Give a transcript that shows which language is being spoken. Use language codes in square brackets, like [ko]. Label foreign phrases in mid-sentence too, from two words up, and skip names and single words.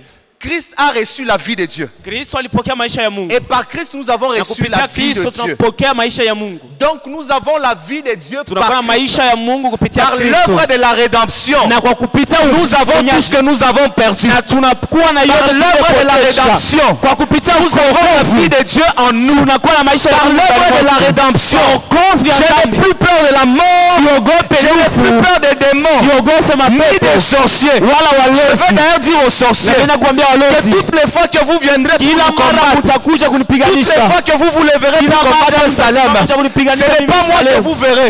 [fr] Christ a reçu la vie de Dieu. [sw] Kristo alipokea maisha ya Mungu. [fr] Et par Christ nous avons reçu la vie de Dieu. [sw] Tunapokea maisha ya Mungu. [fr] Donc nous avons la vie de Dieu [sw] par maisha ya Mungu kupitia [fr] par l'œuvre de la rédemption. [sw] Na kwa kupitia [fr] nous avons tout ce que nous avons perdu. [sw] Na tunakuwa na [fr] par l'œuvre de la rédemption. [sw] Kwa kupitia [fr] nous avons la vie de Dieu en nous. [sw] Tunakuwa na maisha [fr] par l'œuvre de la rédemption. Je n'ai plus peur de la mort. Je n'ai plus peur des démons. Ni des sorciers. Je veux d'ailleurs dire aux sorciers que toutes les fois que vous viendrez pour nous combattre, toutes les fois que vous vous lèverez pour combattre Salem, ce n'est pas moi que vous verrez.